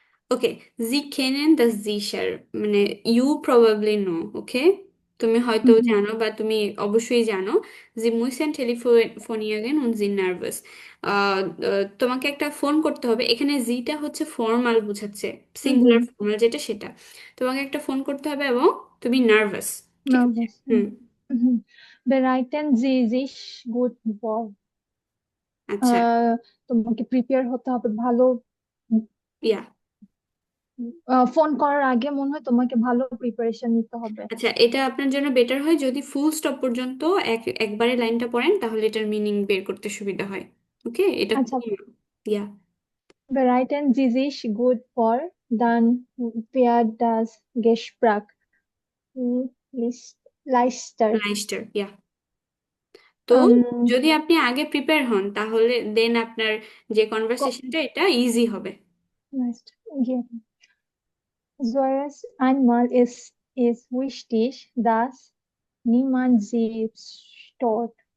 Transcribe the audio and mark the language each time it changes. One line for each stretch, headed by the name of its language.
Bangla: ওকে,
German: জি কেনেন das sicher,
Bangla: মানে
English: you probably know,
Bangla: ওকে, তুমি হয়তো জানো বা তুমি অবশ্যই জানো যে
German: মুইসেন টেলিফোনিয়াগেন und sie nervös।
Bangla: তোমাকে একটা ফোন করতে হবে, এখানে জিটা হচ্ছে ফর্মাল বোঝাচ্ছে, সিঙ্গুলার ফর্মাল যেটা সেটা। তোমাকে একটা ফোন করতে হবে এবং তুমি নার্ভাস, ঠিক আছে? নার্ভাস। হুম,
German: bereiten Sie sich gut vor,
Bangla: আচ্ছা, তোমাকে প্রিপেয়ার হতে হবে ভালো। ইয়া, ফোন করার আগে মনে হয় তোমাকে ভালো প্রিপারেশন নিতে হবে। আচ্ছা, এটা আপনার জন্য বেটার হয় যদি ফুল স্টপ পর্যন্ত একবারে লাইনটা পড়েন, তাহলে এটার মিনিং বের করতে সুবিধা হয়। ওকে, এটা আচ্ছা, ইয়া,
German: bereiten Sie sich gut vor, dann wird das Gespräch leichter.
Bangla: লাইস্টার, ইয়া। তো যদি আপনি আগে প্রিপেয়ার হন তাহলে দেন আপনার যে কনভারসেশনটা এটা ইজি হবে।
German: Leichter. Ja. Zuerst einmal ist es wichtig, dass niemand sie stört.